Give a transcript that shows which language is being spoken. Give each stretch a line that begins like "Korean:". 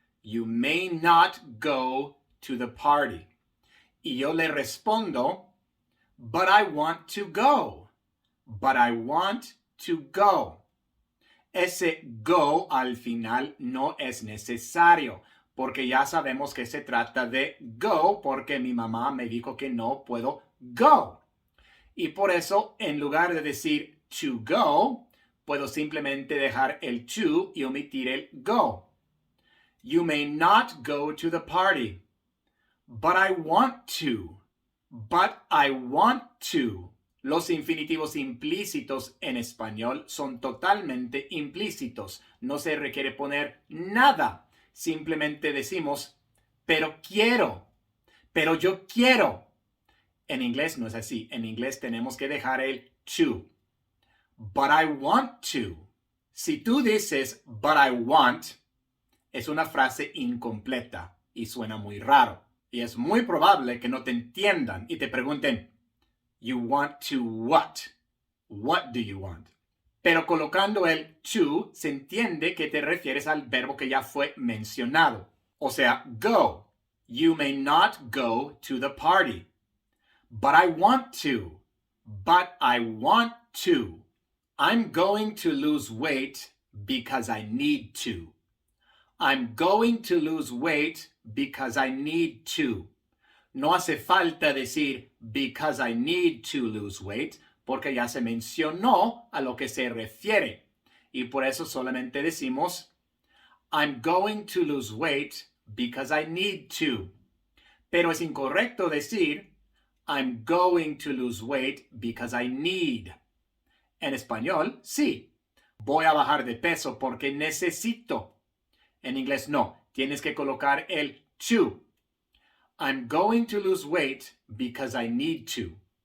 English: You may not go to the party.
Spanish: Y yo le respondo,
English: but I want to go. But I want to go.
Spanish: Ese go al final no es necesario, porque ya sabemos que se trata de go, porque mi mamá me dijo que no puedo go. Y por eso, en lugar de decir to go, puedo simplemente dejar el to y omitir el go.
English: You may not go to the party. But I want to. But I want to.
Spanish: Los infinitivos implícitos en español son totalmente implícitos. No se requiere poner nada. Simplemente decimos, pero quiero. Pero yo quiero. En inglés no es así. En inglés tenemos que dejar el to.
English: But I want to.
Spanish: Si tú dices,
English: but I want,
Spanish: es una frase incompleta y suena muy raro. Y es muy probable que no te entiendan y te pregunten,
English: you want to what? What do you want?
Spanish: Pero colocando el to, se entiende que te refieres al verbo que ya fue mencionado. O sea, go.
English: You may not go to the party. But I want to. But I want to. I'm going to lose weight because I need to. I'm going to lose weight because I need to.
Spanish: No hace falta decir
English: because I need to lose weight,
Spanish: porque ya se mencionó a lo que se refiere. Y por eso solamente decimos
English: I'm going to lose weight because I need to.
Spanish: Pero es incorrecto decir
English: I'm going to lose weight because I need.
Spanish: En español, sí. Voy a bajar de peso porque necesito. En inglés no. tienes que colocar el to.
English: I'm going to lose weight because I need to.